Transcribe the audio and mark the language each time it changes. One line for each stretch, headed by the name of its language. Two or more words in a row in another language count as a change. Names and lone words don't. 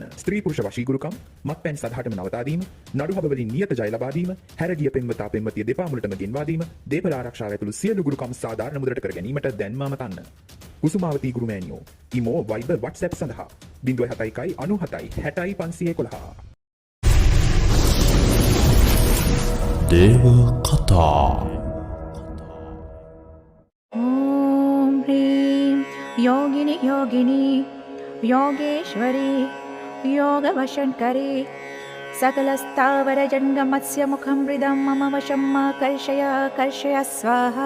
Sinhala: ස්ත්‍රී පුරුෂ වශී ගුරුකම්, මත්පැන් සදහටම නවතා දීම, නඩුහබ වලින් නියත ජය ලබා දීම, හැරගිය පෙම්වතා පෙම්වතිය දෙපා මුලටම ගෙන්වා දීම, දේපල ආරක්ෂාව ඇතුළු සියලු ගුරුකම් සාධාරණ මුදලට කර ගැනීමට දැන්ම අමතන්න. කුසුමාවතී ගුරු මෑණියෝ ඉමෝ වයිබර් WhatsApp සඳහා 071 97 60 511. දේව කතා.
Sanskrit: ॐ ह्रीं योगिनि योगिनी योगेश्वरी योगवशङ्करी सकलस्थावरजङ्गमस्य मुखं हृदं मम वशं कर्षय कर्षय स्वाहा.